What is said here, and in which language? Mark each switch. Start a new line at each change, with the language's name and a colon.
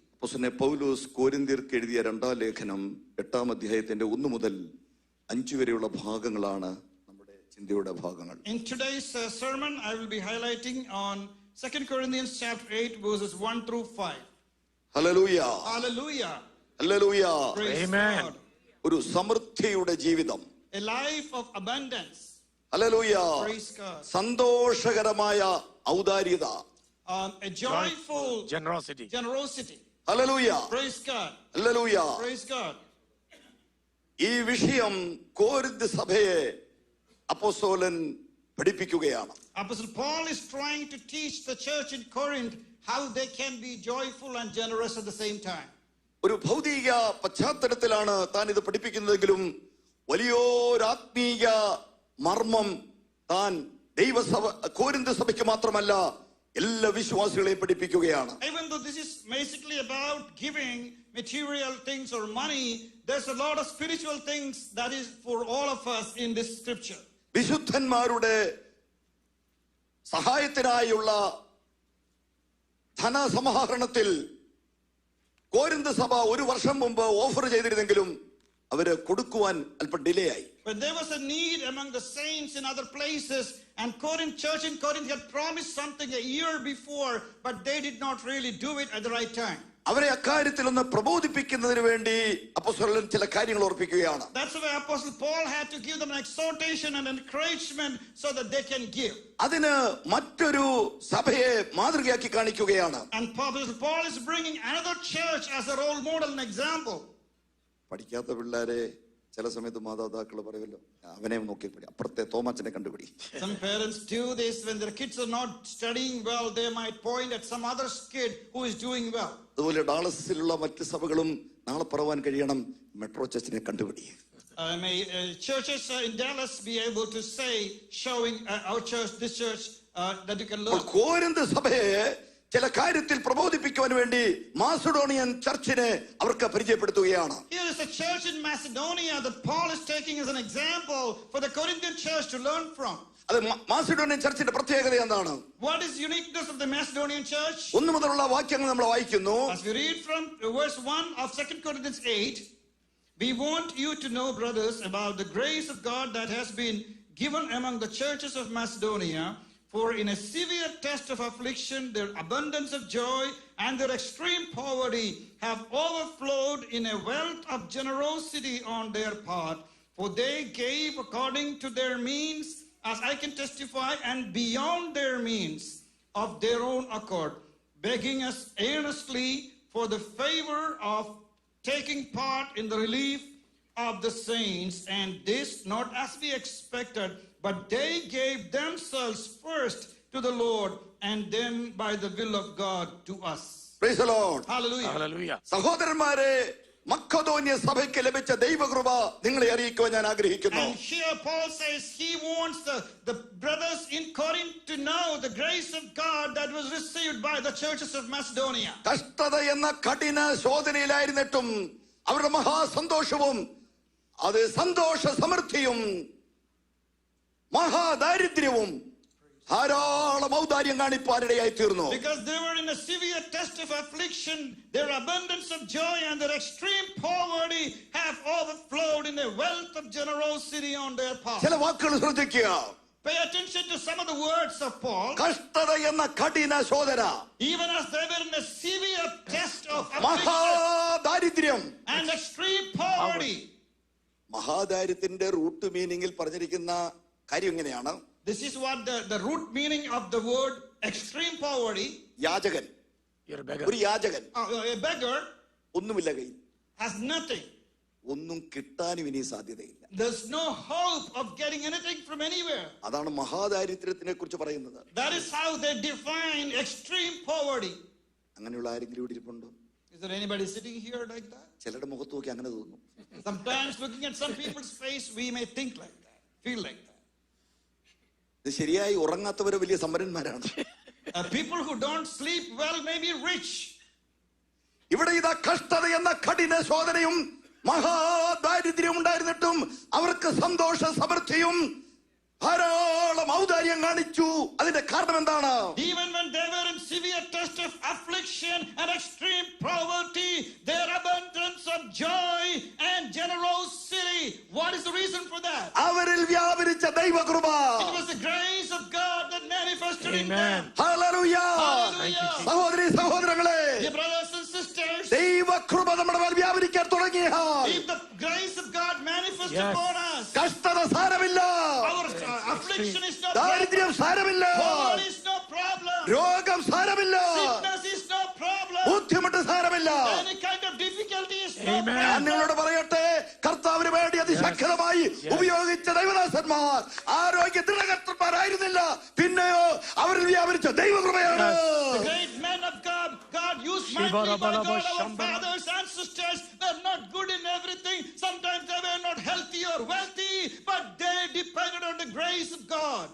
Malayalam: അപ്പോസ്തലൻ പൗലോസ് കൊരിന്ത്യർക്ക് എഴുതിയ 2-ാം ലേഖനം 8-ാം അധ്യായത്തിന്റെ 1 മുതൽ 5 വരെയുള്ള ഭാഗങ്ങളാണ് നമ്മുടെ ചിന്തയുടെ ഭാഗങ്ങൾ.
English: In today's sermon, I will be highlighting on 2 Corinthians chapter 8 verses 1 through 5.
Malayalam: Hallelujah.
English: Hallelujah.
Malayalam: Hallelujah.
English: Amen.
Malayalam: ഒരു സമൃദ്ധിയുടെ ജീവിതം.
English: A life of abundance.
Malayalam: Hallelujah.
English: Praise God.
Malayalam: സന്തോഷകരമായ ഔദാര്യത.
English: A joyful generosity.
Malayalam: Hallelujah.
English: Praise God.
Malayalam: Hallelujah.
English: Praise God.
Malayalam: ഈ വിഷയം കോരിന്ത് സഭയെ അപ്പോസ്തലൻ പഠിപ്പിക്കുകയാണ്.
English: Apostle Paul is trying to teach the church in Corinth how they can be joyful and generous at the same time.
Malayalam: ഒരു ഭൗതിക പശ്ചാത്തലത്തിലാണ് താൻ ഇത് പഠിപ്പിക്കുന്നതെങ്കിലും വലിയൊരാത്മീയ മർമ്മം താൻ ദൈവസഭ കോരിന്ത് സഭയ്ക്ക് മാത്രമല്ല എല്ലാ വിശ്വാസികളെയും പഠിപ്പിക്കുകയാണ്.
English: Even though this is basically about giving material things or money, there's a lot of spiritual things that is for all of us in this scripture.
Malayalam: വിശുദ്ധന്മാരുടെ സഹായത്തിനായുള്ള ധനസമാഹരണത്തിൽ കോരിന്ത് സഭ 1 വർഷം മുമ്പ് ഓഫർ ചെയ്തിരുന്നെങ്കിലും അവര് കൊടുക്കുവാൻ അല്പം ഡിലേ ആയി.
English: But there was a need among the saints in other places, and Corinth church in Corinth had promised something a year before, but they did not really do it at the right time.
Malayalam: അവരെ അക്കാര്യത്തിൽ ഒന്ന് പ്രബോധിപ്പിക്കുന്നതിന് വേണ്ടി അപ്പോസ്തലൻ ചില കാര്യങ്ങൾ ഓർപ്പിക്കുകയാണ്.
English: That's why Apostle Paul had to give them an exhortation and encouragement so that they can give.
Malayalam: അതിന് മറ്റൊരു സഭയെ മാതൃകയാക്കി കാണിക്കുകയാണ്.
English: And Apostle Paul is bringing another church as a role model and example.
Malayalam: പഠിക്കാത്ത പിള്ളേരെ ചില സമയത്ത് മാതാപിതാക്കൾ പറയുമല്ലോ, അവനെ നോക്കിപ്പിടി, അപ്പുറത്തെ തോമാച്ചനെ കണ്ടുപിടി.
English: Some parents do this when their kids are not studying well. They might point at some other kid who is doing well.
Malayalam: അതുപോലെ ഡാളസിലുള്ള മറ്റ് സഭകളും നാളെ പറവാൻ കഴിയണം, metro ചർച്ചിനെ കണ്ടുപിടി.
English: May churches in Dallas be able to say, showing our church, this church, that you can learn.
Malayalam: കോരിന്ത് സഭയെ ചില കാര്യത്തിൽ പ്രബോധിപ്പിക്കുവാൻ വേണ്ടി Macedonian ചർച്ചിനെ അവർക്ക് പരിചയപ്പെടുത്തുകയാണ്.
English: Here is a church in Macedonia that Paul is taking as an example for the Corinthian church to learn from.
Malayalam: അത് Macedonian ചർച്ചിന്റെ പ്രത്യേകത എന്താണ്?
English: What is uniqueness of the Macedonian church?
Malayalam: 1 മുതലുള്ള വാക്യങ്ങൾ നമ്മൾ വായിക്കുന്നു.
English: As we read from verse 1 of 2 Corinthians 8, we want you to know, brothers, about the grace of God that has been given among the churches of Macedonia. For in a severe test of affliction, their abundance of joy and their extreme poverty have overflowed in a wealth of generosity on their part. For they gave according to their means, as I can testify, and beyond their means of their own accord, begging us earnestly for the favor of taking part in the relief of the saints, and this not as we expected, but they gave themselves first to the Lord, and then by the will of God to us. Praise the Lord. Hallelujah. Hallelujah.
Malayalam: സഹോദരന്മാരെ, മക്കദോന്യ സഭയ്ക്ക് ലഭിച്ച ദൈവകൃപ നിങ്ങളെ അറിയിക്കുവാൻ ഞാൻ ആഗ്രഹിക്കുന്നു.
English: And here Paul says he wants the brothers in Corinth to know the grace of God that was received by the churches of Macedonia.
Malayalam: കഷ്ടത എന്ന കഠിന ശോധനയിലായിരുന്നിട്ടും അവരുടെ മഹാസന്തോഷവും അത് സന്തോഷ സമൃദ്ധിയും മഹാദാരിദ്ര്യവും ധാരാളം ഔദാര്യം കാണിപ്പാനിടയായി തീർന്നു.
English: Because they were in a severe test of affliction, their abundance of joy and their extreme poverty have overflowed in a wealth of generosity on their part.
Malayalam: ചില വാക്കുകൾ ശ്രദ്ധിക്കുക.
English: Pay attention to some of the words of Paul.
Malayalam: കഷ്ടത എന്ന കഠിന ശോധന,
English: Even as they were in a severe test of affliction
Malayalam: മഹാദാരിദ്ര്യം
English: and extreme poverty.
Malayalam: മഹാദാരിദ്ര്യത്തിന്റെ
English: root മീനിങ്ങിൽ
Malayalam: പറഞ്ഞിരിക്കുന്ന കാര്യം ഇങ്ങനെയാണ്.
English: This is what the root meaning of the word extreme poverty.
Malayalam: Yachakan,
English: You're a beggar.
Malayalam: ഒരു യാചകൻ,
English: A beggar
Malayalam: ഒന്നുമില്ല കയ്യിൽ,
English: has nothing.
Malayalam: ഒന്നും കിട്ടാനും ഇനി സാധ്യതയില്ല.
English: There's no hope of getting anything from anywhere.
Malayalam: അതാണ് മഹാദാരിദ്ര്യത്തിനെ കുറിച്ച് പറയുന്നത്.
English: That is how they define extreme poverty.
Malayalam: അങ്ങനെയുള്ള ആരെങ്കിലും ഇവിടെ ഇരിപ്പുണ്ടോ?
English: Is there anybody sitting here like that?
Malayalam: ചിലരുടെ മുഖത്ത് നോക്കി അങ്ങനെ തോന്നും.
English: Sometimes looking at some people's face, we may think like that, feel like that.
Malayalam: ഇത് ശരിയായി ഉറങ്ങാത്തവരെ വലിയ സമ്പന്നന്മാരാണ്.
English: People who don't sleep well may be rich.
Malayalam: ഇവിടെ ഇതാ കഷ്ടത എന്ന കഠിന ശോധനയും മഹാദാരിദ്ര്യം ഉണ്ടായിരുന്നിട്ടും അവർക്ക് സന്തോഷ സമൃദ്ധിയും ധാരാളം ഔദാര്യം കാണിച്ചു. അതിന്റെ കാരണം എന്താണ്?
English: Even when they were in severe test of affliction and extreme poverty, their abundance of joy and generosity. What is the reason for that?
Malayalam: അവരിൽ വ്യാപരിച്ച ദൈവകൃപ.
English: It was the grace of God that manifested in Amen. them.
Malayalam: Hallelujah.
English: Hallelujah.
Malayalam: സഹോദരീ സഹോദരങ്ങളെ,
English: Dear brothers and sisters,
Malayalam: ദൈവകൃപ നമ്മുടെ മേൽ വ്യാപരിക്കാൻ തുടങ്ങിയാൽ
English: if the grace of God manifests Yes. upon us,
Malayalam: കഷ്ടത സാരമില്ല,
English: our affliction is no
Malayalam: ദാരിദ്ര്യം
English: problem,
Malayalam: സാരമില്ല,
English: poverty is no problem,
Malayalam: രോഗം സാരമില്ല,
English: sickness is no problem,
Malayalam: ബുദ്ധിമുട്ട് സാരമില്ല.
English: any kind of difficulty is no Amen.
Malayalam: ഞാൻ
English: problem.
Malayalam: നിങ്ങളോട് പറയട്ടെ, കർത്താവിന് വേണ്ടി അതിശക്തമായി ഉപയോഗിച്ച ദൈവദാസന്മാർ ആരോഗ്യ ദൃഢകർത്തന്മാരായിരുന്നില്ല, പിന്നെയോ അവരിൽ വ്യാപരിച്ച ദൈവകൃപയാണ്.
English: The great men of God, God used mightily by God. Our fathers and sisters were not good in everything. Sometimes they were not healthy or wealthy, but they depended on the grace of God.